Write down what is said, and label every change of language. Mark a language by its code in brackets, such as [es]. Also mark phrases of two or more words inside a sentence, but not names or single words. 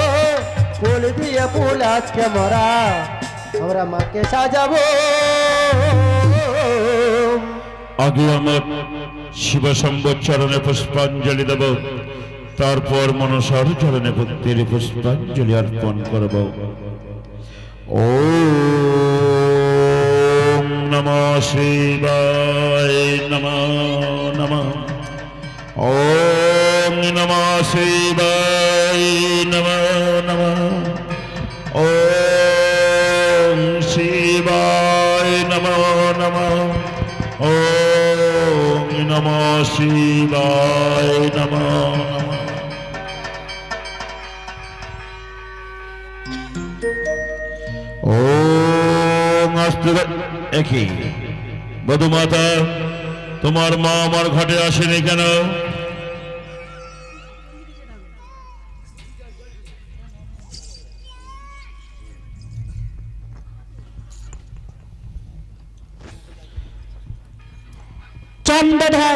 [bn] ফুল দিয়ে ফুল আজকে মোরা আমরা মাকে সাজাবো। আগে আমার শিবশম্ভ চরণে পুষ্পাঞ্জলি দেব, তারপর মনসার চরণে ভক্তির পুষ্পাঞ্জলি অর্পণ করব। [sa] ওম নমঃ শিবায় নমঃ নমঃ। ওম নমঃ শিবায় নমঃ নমঃ। ওম শিবায় নমঃ নমঃ। ওম নমঃ শিবায় নমঃ নমঃ। [bn] ওম আস্তে একই বধুমাতা, তোমার মা আমার ঘাটে আসেনি কেন? চন্দ্রধর,